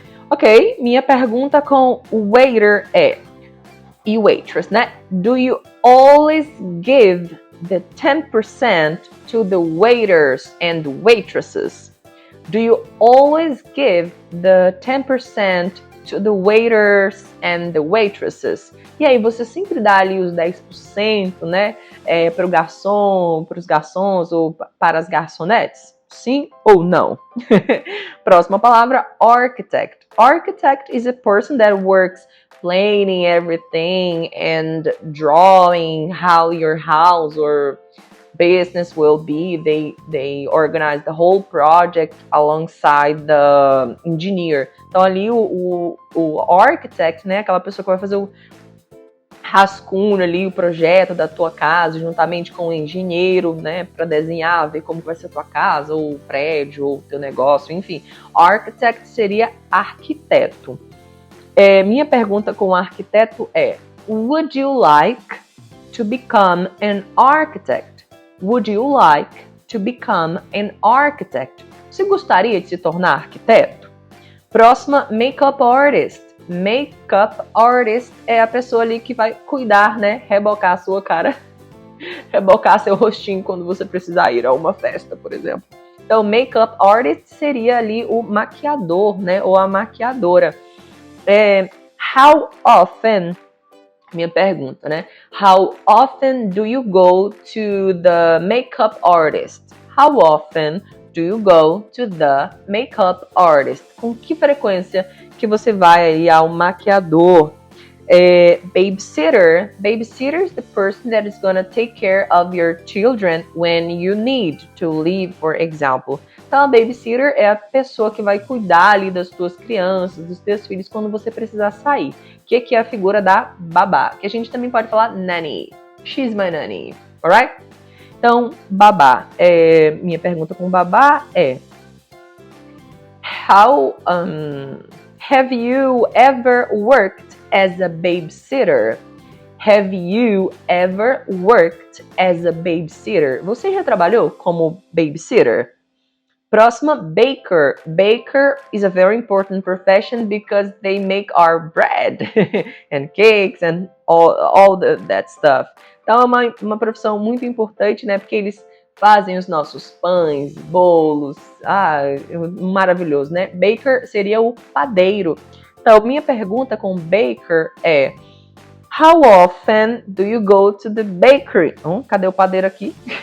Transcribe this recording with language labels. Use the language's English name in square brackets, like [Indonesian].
[Portuguese] Ok, minha pergunta com waiter e waitress, né? [English] Do you always give the 10% to the waiters and waitresses? Do you always give the 10% to the waiters and the waitresses? [Portuguese] E aí, você sempre dá ali os 10%, né? Para o garçom, para os garçons ou para as garçonetes? Sim ou não? Próxima palavra, architect. [English] Architect is a person that works planning everything and drawing how your house or business will be. They organize the whole project alongside the engineer. [Portuguese] Então ali o architect, né, aquela pessoa que vai fazer rascunho ali o projeto da tua casa, juntamente com o engenheiro, né, para desenhar, ver como vai ser a tua casa, ou o prédio, ou o teu negócio, enfim. Architect seria arquiteto. Minha pergunta com o arquiteto é: [English] Would you like to become an architect? Would you like to become an architect? [Portuguese] Você gostaria de se tornar arquiteto? Próxima, makeup artist. Makeup artist é a pessoa ali que vai cuidar, né? Rebocar a sua cara. Rebocar seu rostinho quando você precisar ir a uma festa, por exemplo. Então, makeup artist seria ali o maquiador, né? Ou a maquiadora. [English] How often... [Portuguese] Minha pergunta, né? [English] How often do you go to the makeup artist? How often do you go to the makeup artist? [Portuguese] Com que frequência que você vai aí ao maquiador? [English] Babysitter. Babysitter is the person that is going to take care of your children when you need to leave, for example. [Portuguese] Então, a babysitter é a pessoa que vai cuidar ali das tuas crianças, dos teus filhos, quando você precisar sair. Que é a figura da babá, que a gente também pode falar nanny. [English] She's my nanny, alright? [Portuguese] Então, babá. Minha pergunta com babá é: [English] How have you ever worked as a babysitter? Have you ever worked as a babysitter? [Portuguese] Você já trabalhou como babysitter? Próxima, baker. [English] Baker is a very important profession because they make our bread and cakes and all that stuff. [Portuguese] Então é uma profissão muito importante, né? Porque eles fazem os nossos pães, bolos, maravilhoso, né? Baker seria o padeiro. Então, minha pergunta com baker é: [English] How often do you go to the bakery? [Portuguese] Cadê o padeiro aqui?